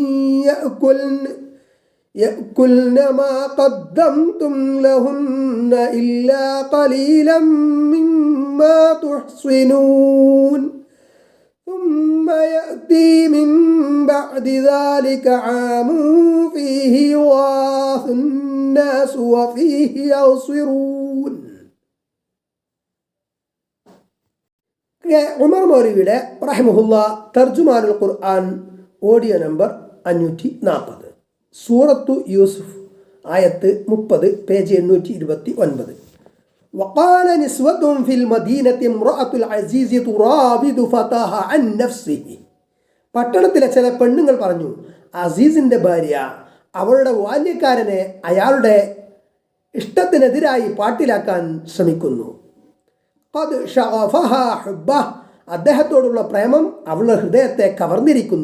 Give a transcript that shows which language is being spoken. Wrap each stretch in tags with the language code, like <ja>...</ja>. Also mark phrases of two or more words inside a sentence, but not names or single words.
<ar>يأكلن ما قدمتم لهن إلا قليلا مما تحصنون ثم يأتي من بعد ذلك عام فيه يغاث الناس وفيه يعصرون.</ar> <ml>ഉമർ മൗലവിയുടെ റഹിമഹുല്ല തർജുമാനുൽ ഖുർആൻ ഓഡിയോ നമ്പർ 540 സൂറത്തു യൂസുഫ് ആയത്ത് 30 പേജ് 829.</ml> <ar>وقال نسوة في المدينة امرأة العزيز تراود فتاها عن نفسه.</ar> <ml>പട്ടണത്തിലെ ചില പെണ്ണുങ്ങൾ പറഞ്ഞു, അസീസിന്റെ ഭാര്യ അവളുടെ ബാല്യക്കാരനെ അയാളുടെ ഇഷ്ടത്തിനെതിരായി പാട്ടിലാക്കാൻ ശ്രമിക്കുന്നു.</ml> <ar>قد شغفها حبا,</ar> <ml>അദ്ദേഹത്തോടുള്ള പ്രേമം അവളുടെ ഹൃദയത്തെ കവർന്നിരിക്കുന്നു.</ml>